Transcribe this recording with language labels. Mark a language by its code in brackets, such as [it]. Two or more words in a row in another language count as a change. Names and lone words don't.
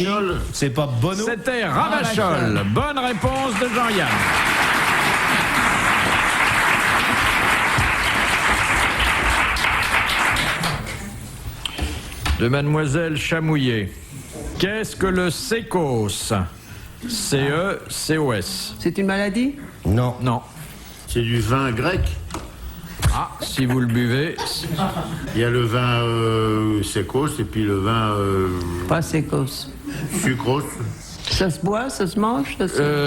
[fr] Ravachol. C'est pas Bono. c'était Ravachol. Bonne réponse de Jean-Yann. De Mademoiselle Chamouillet. Qu'est-ce que le sécos? C-E-C-O-S. C'est une maladie? Non. Non. C'est du vin grec. Ah, si vous le buvez. Il y a le vin secos et puis le vin Pas sécos. sucros. Ça se boit, ça se mange, ça se...